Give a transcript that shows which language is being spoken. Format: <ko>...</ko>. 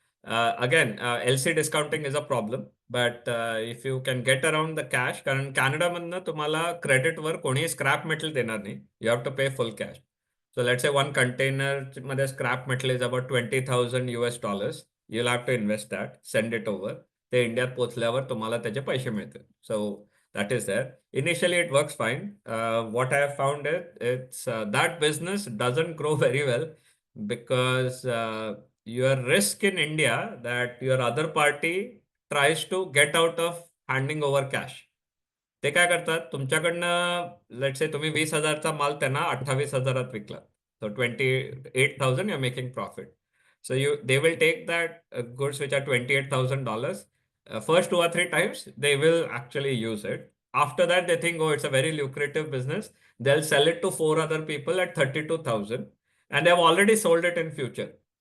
<en>Again, LC discounting is a problem, but if you can get around the cash,</en> <mr>कारण Canada मधनं तुम्हाला credit वर कोणी scrap metal देणार नाही.</mr> <en>You have to pay full cash. So let's say one container मध्ये scrap metal is about $20,000. You'll have to invest that, send it over.</en> <mr>ते इंडियात पोहोचल्यावर तुम्हाला त्याचे पैसे मिळतील.</mr> <en>So that is there. Initially, it works fine. What I have found is it's that business doesn't grow very well because your risk in India that your other party tries to get out of handing over cash.</en> <mr>ते काय करतात तुमच्याकडनं</mr> <en>let's say</en> <mr>तुम्ही 20,000चा माल त्यांना 28,000 विकला.</mr> <en>So 28,000 you're making profit. So they will take that goods which are $28,000. First 2 or 3 times they will actually use it. After that they think, oh, it's a very lucrative business. They'll sell it to 4 other people at 32,000 and they've already sold it in future.</en>